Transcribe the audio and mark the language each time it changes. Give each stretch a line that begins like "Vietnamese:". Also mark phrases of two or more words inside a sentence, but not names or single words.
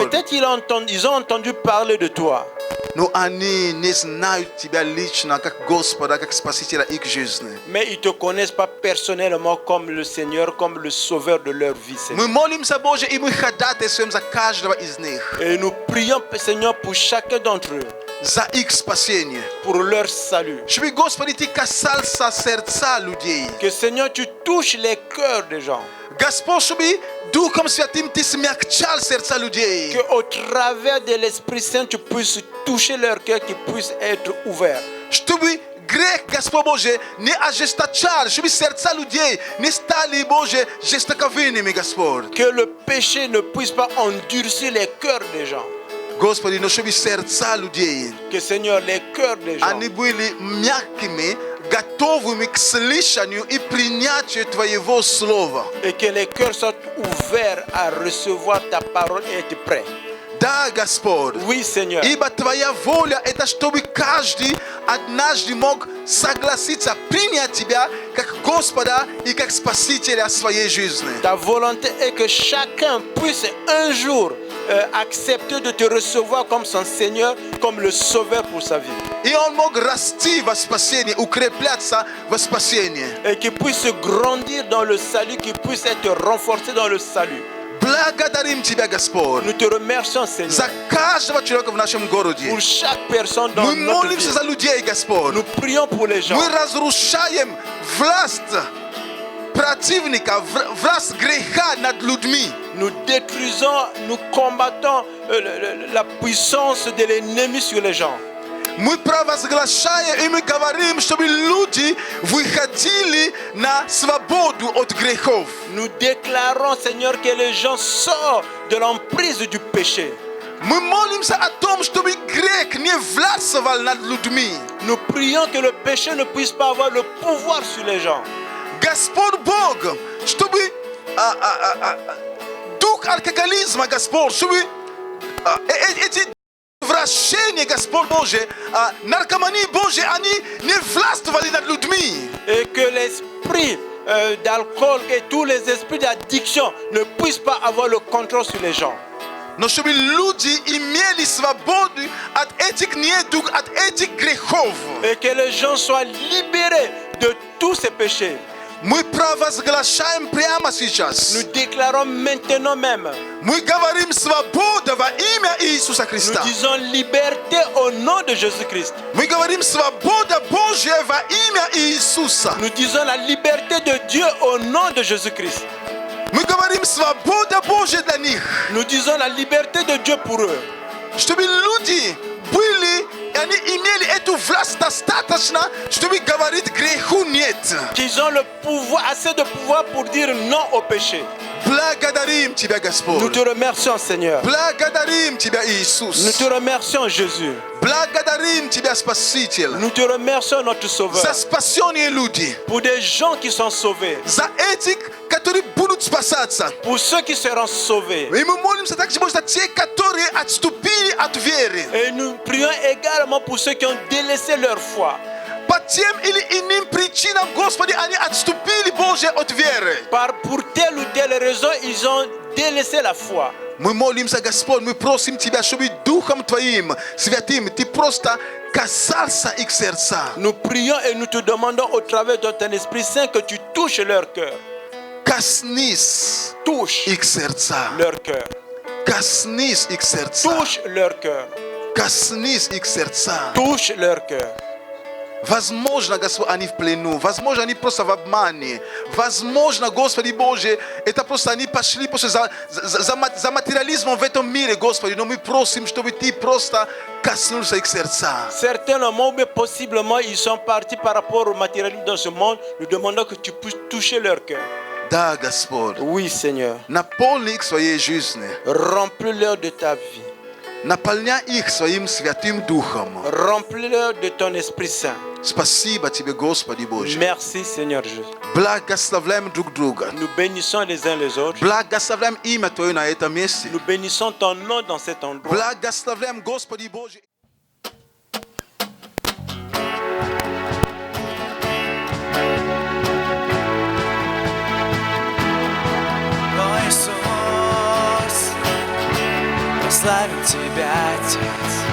French: Peut-être ils ont entendu parler de toi.
Russian: Но они не знают Тебя лично, как Господа, как Спасителя их жизни.
French: Mais ils ne te connaissent pas personnellement comme le Seigneur, comme le sauveur de leur vie, Seigneur.
Russian: Мы молимся, Боже, и мы ходатайствуем за каждого из них,
French: Et nous prions, Seigneur, pour chacun d'entre eux,
Russian: за их спасение.
French: pour leur salut.
Russian: Чтобы, Господи, Ты касался сердца людей.
French: Que, Seigneur, tu touches les cœurs des gens.
Russian: Господь, чтобы Духом Святым Ты смягчал сердца людей.
French: Qu'au travers de l'Esprit Saint, tu puisses toucher leur cœur, qu'ils puissent être ouverts.
Russian: Чтобы грех, Господь Боже, не ожесточал, чтобы сердца людей не стали, Боже, жестоковыми, Господь.
French: Que le péché ne puisse pas endurcir les cœurs des gens.
Russian: Господи, но чтобы сердца людей,
French: Que, Seigneur, les cœurs des gens,
Russian: они были мягкими, готовыми к слышанию и принятию Твоего Слова.
French: et que les cœurs soient ouverts à recevoir ta parole et être prêts.
Russian: Да, Господь.
French: Oui, Seigneur.
Russian: Ибо Твоя воля – это чтобы каждый однажды мог согласиться принять Тебя как Господа и как Спасителя своей жизни.
French: Ta volonté est que chacun puisse un jour accepter de te recevoir comme son Seigneur, comme le Sauveur pour sa vie.
Russian: И он мог расти во спасении, укрепляться во спасении.
French: Et qu'il puisse grandir dans le salut, qu'il puisse être renforcé dans le salut.
Russian: Благодарим Тебя, Господь,
French: Nous te remercions, Seigneur,
Russian: за каждого человека в нашем городе.
French: pour chaque personne dans
Russian: Мы
French: notre
Russian: молимся
French: vie.
Russian: за людей, Господь.
French: Nous prions pour les gens.
Russian: Мы разрушаем власть противника, власть греха над людьми.
French: Nous détruisons, nous combattons la puissance de l'ennemi sur les gens.
Russian: Мы провозглашаем и мы говорим, чтобы люди выходили на свободу от грехов.
French: Nous déclarons, Seigneur, que les gens sortent de l'emprise du péché.
Russian: Мы молимся о том, чтобы грех не властвовал над людьми.
French: Nous prions que le péché ne puisse pas avoir le pouvoir sur les gens.
Russian: Господь Бог, чтобы дух алкоголизма, Господь, чтобы эти вращения, Господь Боже, наркомании Божьей, они не властвовали над людьми.
French: Et que l'esprit d'alcool et tous les esprits d'addiction ne puissent pas avoir le contrôle sur les gens.
Russian: Но чтобы люди имели свободу от этих недуг, от этих грехов.
French: Et que les gens soient libérés de tous ces péchés.
Russian: Мы провозглашаем прямо сейчас.
French: Nous déclarons maintenant même.
Russian: Мы говорим свобода во имя Иисуса
French: Nous
Russian: Христа.
French: disons liberté au nom de Jésus-Christ.
Russian: Мы говорим свобода Божья во имя Иисуса.
French: Nous disons la liberté de Dieu au nom de Jésus-Christ.
Russian: Мы говорим свобода Божья для них.
French: Nous disons la liberté de Dieu pour eux.
Russian: Чтобы люди были, и они имели эту власть достаточно, чтобы говорить греху нет.
French: Qu'ils ont le pouvoir, assez de pouvoir pour dire non au péché.
Russian: Благодарим Тебя,
French: Nous
Russian: Господь.
French: te remercions, Seigneur.
Russian: Благодарим Тебя,
French: Nous
Russian: Иисус.
French: te remercions, Jésus.
Russian: Благодарим Тебя, Спаситель.
French: Nous te remercions, notre Sauveur,
Russian: За спасенные люди.
French: pour des gens qui sont sauvés,
Russian: За этих, которые будут спасаться.
French: pour ceux qui seront sauvés.
Russian: И мы молимся также, Боже, за те, которые отступили от веры.
French: Et nous prions également pour ceux qui ont délaissé leur foi.
Russian: По тем или иным причинам, Господи, они отступили, Боже, от веры.
French: Pour telle ou telle raison, ils ont délaissé la foi.
Russian: Мы молимся, Господь, мы просим Тебя, чтобы Духом Твоим, Святым, Ты просто касался их сердца.
French: Nous prions et nous te demandons au travers de ton Esprit Saint que tu touches leur cœur.
Russian: Коснись
French: Touche
Russian: их сердца.
French: leur cœur.
Russian: Коснись их сердца.
French: Touche leur cœur.
Russian: Коснись их сердца.
French: Touche leur cœur.
Russian: Возможно, Господь, они в плену. Возможно, они просто в обмане. Возможно, Господи Боже, это просто они пошли просто за материализмом в этом мире, Господи. Но мы просим, чтобы Ты просто коснулся их сердца.
French: Certainement, mais possiblement, ils sont partis par rapport au matérialisme dans ce monde. Nous demandons que tu puisses toucher leur cœur.
Russian: Да, Господь.
French: Oui, Seigneur.
Russian: Наполни их своей жизнью.
French: Remplis-leur de ta vie.
Russian: Наполняй их своим Святым Духом.
French: Remplis-leur de ton Esprit Saint.
Russian: Спасибо Тебе, Господи Боже.
French: Merci, Seigneur Jésus.
Russian: Благословляем друг друга.
French: Nous bénissons les uns les autres.
Russian: Благословляем имя Твое на этом месте.
French: Nous bénissons ton nom dans cet endroit.
Russian: Благословляем, Господи Боже. О, Иисус, прославим Тебя, Отец.